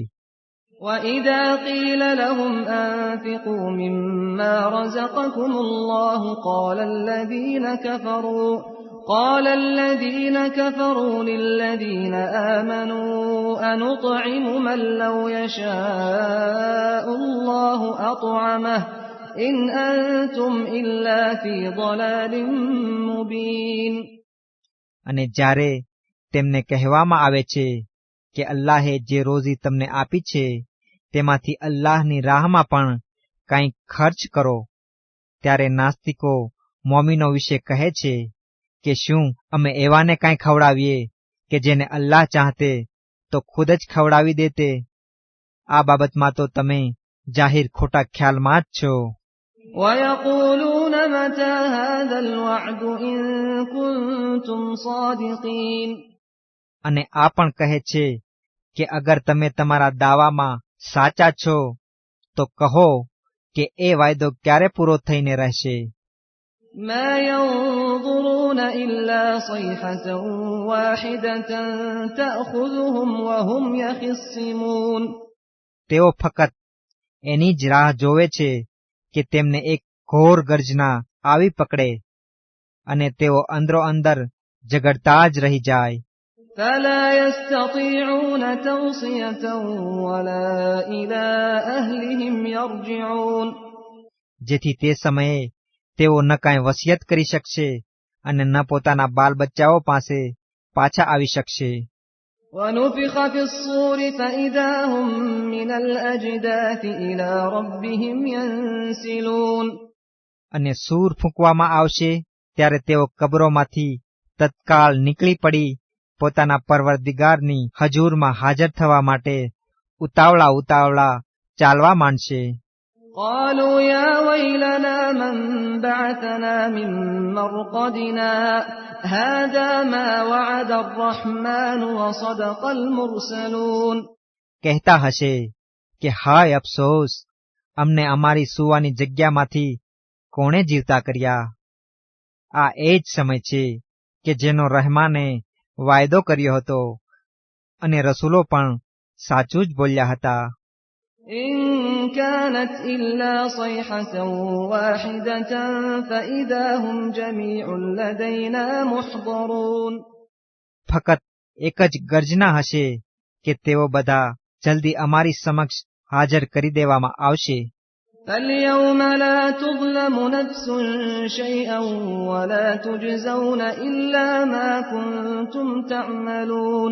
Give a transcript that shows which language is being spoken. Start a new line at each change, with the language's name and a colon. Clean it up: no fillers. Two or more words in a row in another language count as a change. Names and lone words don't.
Arabic: وَإِذَا قِيلَ لَهُمْ أَنفِقُوا مِمَّا رَزَقَكُمُ اللَّهُ قَالَ الَّذِينَ كَفَرُوا لِلَّذِينَ آمَنُوا أَنُطْعِمُ مَن لَّوْ يَشَاءُ اللَّهُ أَطْعَمَهُ إِنْ أَنتُمْ إِلَّا فِي ضَلَالٍ مُّبِينٍ.
Gujarati: અને જ્યારે તેમને કહેવામાં આવે છે કે અલ્લાહે જે રોઝી તમને આપી છે તેમાંથી અલ્લાહની રાહમાં પણ કંઈક ખર્ચ કરો, ત્યારે નાસ્તિકો મોમીનો વિશે કહે છે કે શું અમે એવાને કાંઈ ખવડાવીએ કે જેને અલ્લાહ ચાહતે તો ખુદ જ ખવડાવી દેતે? આ બાબતમાં તો તમે જાહેર ખોટા ખ્યાલમાં જ છો.
Arabic: وَيَقُولُونَ مَتَى هَذَا الْوَعْدُ إِن كُنتُمْ صَادِقِينَ.
Gujarati: અને આ પણ કહે છે કે અગર તમે તમારા દાવામાં સાચા છો તો કહો કે એ વાયદો ક્યારે પૂરો થઈને રહેશે.
Arabic: مَا يَنظُرُونَ إِلَّا صَيْحَةً وَاحِدَةً تَأْخُذُهُمْ وَهُمْ يَخِصِّمُونَ.
Gujarati: તેઓ ફક્ત એની જ રાહ જોવે છે કે તેમને એક ઘોર ગર્જના આવી પકડે અને તેઓ અંદરો અંદર ઝઘડતા જ રહી જાય.
Arabic: فَلَا يَسْتَطِيعُونَ تَوْصِيَةً وَلَا إِلَى أَهْلِهِمْ يَرْجِعُونَ.
Gujarati: જેથી તે સમયે તેઓ ન કાંઈ વસિયત કરી શકશે અને ન પોતાના બાલ બચ્ચાઓ પાસે પાછા આવી શકશે.
Arabic: ونفخ في الصور فإذا هم من الأجداث إلى ربهم ينسلون.
Gujarati: અને સૂર ફૂંકવામાં આવશે ત્યારે તેઓ કબરોમાંથી તત્કાળ નીકળી પડી પોતાના પરવરદિગારની હજૂરમાં હાજર થવા માટે ઉતાવળા ચાલવા માંડશે.
Arabic: قالوا يا ويلنا من بعثنا من مرقدنا هذا ما وعد الرحمن وصدق المرسلون.
Gujarati: કહેતા હશે કે હાય અફસોસ, અમને અમારી સુવાની જગ્યામાંથી કોણે જીવતા કર્યા. આ એ જ સમય છે કે જેનો રહેમાને વાયદો કર્યો હતો અને રસૂલો પણ સાચું જ બોલ્યા હતા.
Arabic: إن كانت إلا صيحة واحدة فإذا هم جميع لدينا محضرون.
Gujarati: ફકત એક જ ગર્જના હશે કે તેઓ બધા જલ્દી અમારી સમક્ષ હાજર કરી દેવામાં આવશે.
Arabic: فاليوم لا تظلم نفس شيئا ولا تجزون إلا ما كنتم تعملون.